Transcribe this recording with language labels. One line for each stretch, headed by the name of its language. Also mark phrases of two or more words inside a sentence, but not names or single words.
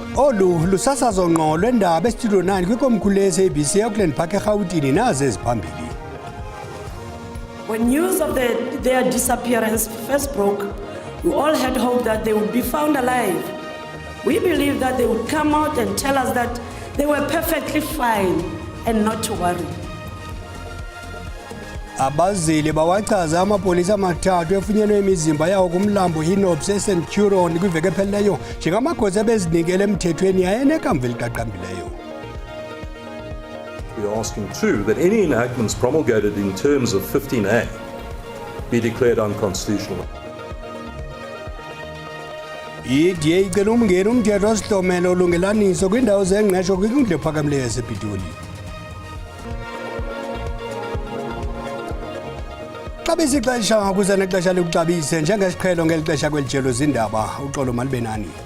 Xhosa: Olu lusasazo ngqo lwendaba estudio 9 kwikomkhulu le-SABC eAuckland Park eRhawutini nazi eziphambili.
English: When news of their disappearance first broke, we all had hope that they would be found alive. We believed that they would come out and tell us that they were perfectly fine and not to worry.
Xhosa: Abazili bawachaza amapolisa amathathu efunyenwe imizimba yawo kumlambo Hinobs eSt Curon kwiveki ephelileyo njengamagosa bezinikele emthethweni ayenekamva eliqaqambileyo.
English: We are asking too that any enactments promulgated in terms of 15A be declared unconstitutional.
Xhosa: iDA icela umngeni umthetho osihlomelo olungelaniso kwindawo zengqesho kwinkundla ephakamileyo yasePitoli. Xabisa ixesha kuze nexesha likuxabise njengesiqhelo ngeli xesha kwelijelo zindaba uxolo malibenani.